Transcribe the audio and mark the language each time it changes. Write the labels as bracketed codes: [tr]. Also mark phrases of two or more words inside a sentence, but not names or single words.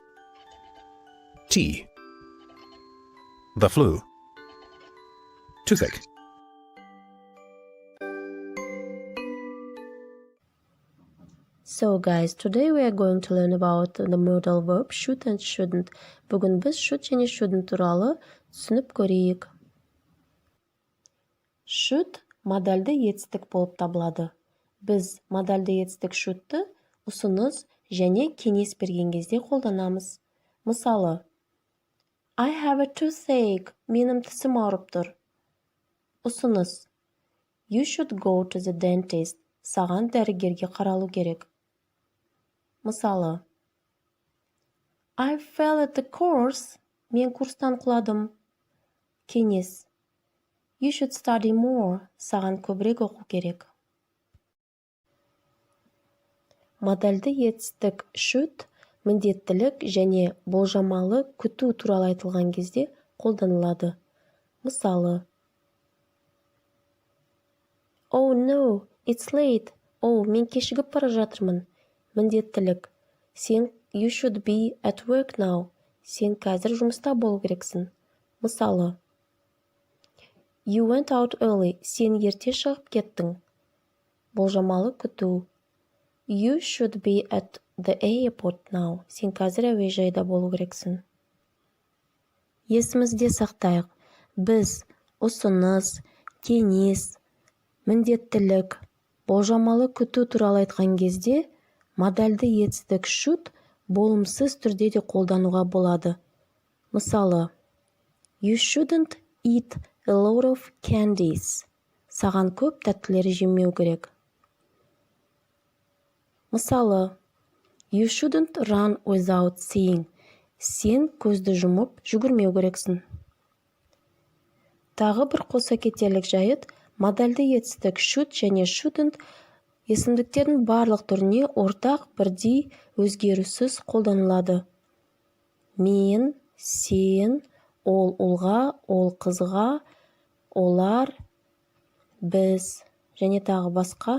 [en] Tea. The flu. Toothache. So guys, today we are going to learn about the modal verb should and shouldn't. [kk] Бүгін біз should және shouldn't туралы түсініп көрейік. Should модальды етістік болып табылады. Біз модальды етістік should'ты ұсыныс және кеңес берген кезде қолданамыз. Мысалы, [en] I have a toothache. [kk] Менің тісім ауырып тұр. Ұсыныс. [en] You should go to the dentist. [kk] Саған дәрігерге қаралу керек. Мысалы, I fell at the course. Мен курстан құладым. Кеңес. [en] You should study more. [kk] Саған көбірек оқу керек. Модальды етістік should міндеттілік және болжамалы күту туралы айтылған кезде қолданылады. Мысалы, [en] Oh no, it's late. [kk] Мен кешігіп бара жатырмын. Міндеттілік. [en] You should be at work now. [kk] Сен қазір жұмыста болу керексің. Мысалы, [en] You went out early. [kk] Сен ерте шығып кеттің. Болжамалы күту. [en] You should be at the airport now. [kk] Сен қазір әуежайда болу керексің. Есімізде сақтайық. Біз ұсыныс, кеңес, міндеттілік, болжамалы күту туралы айтқан кезде модальды етістік should болымсыз түрде де қолдануға болады. Мысалы, [en] You shouldn't eat a lot of candies. [kk] Саған көп тәттілер жемеу керек. Мысалы, [en] You shouldn't run without seeing. [kk] Сен көзді жұмып жүгірмеу керексің. Тағы бір қоса кетерлік жайт, модальды етістік should және shouldn't Есімдіктердің барлық түріне ортақ бірдей өзгеріссіз қолданылады. Мен, сен, ол ұлға, ол қызға, олар, біз және тағы басқа.